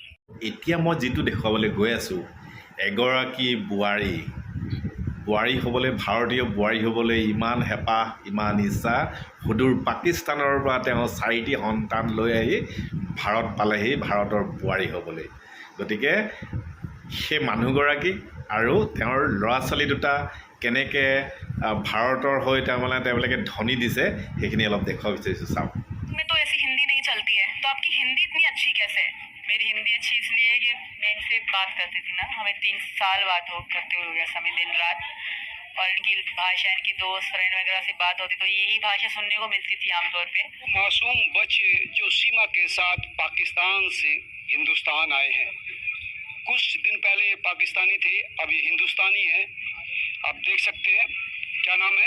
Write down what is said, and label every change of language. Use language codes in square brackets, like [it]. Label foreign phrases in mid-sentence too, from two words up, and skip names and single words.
[as] এতিয়া মই যিটো দেখুৱাবলৈ গৈ আছোঁ এগৰাকী বোৱাৰী হ'বলৈ ভাৰতীয় বোৱাৰী হ'বলৈ ইমান হেঁপাহ ইমান ইচ্ছা সুদূৰ পাকিস্তানৰ পৰা তেওঁ 4টি সন্তান লৈ আহি ভাৰত পালেহি ভাৰতৰ বোৱাৰী হ'বলৈ গতিকে সেই মানুহগৰাকী আৰু তেওঁৰ ল'ৰা ছোৱালী দুটা কেনেকৈ ভাৰতৰ হৈ তেওঁলোকে ধনী দিছে সেইখিনি অলপ দেখুৱাব বিচাৰিছোঁ চাওক [hi] मेरी हिंदी अच्छी इसलिए कि मैं इनसे बात करती थी ना हमें 3 साल बात करते हुए गया समय दिन रात और इनकी भाषा इनकी दोस्त फ्रेंड वगैरह से बात होती तो यही भाषा सुनने को मिलती थी आमतौर पे मासूम बच्चे जो सीमा के साथ पाकिस्तान से हिंदुस्तान आए हैं कुछ दिन पहले ये पाकिस्तानी थे अब ये हिंदुस्तानी है आप देख सकते हैं क्या नाम है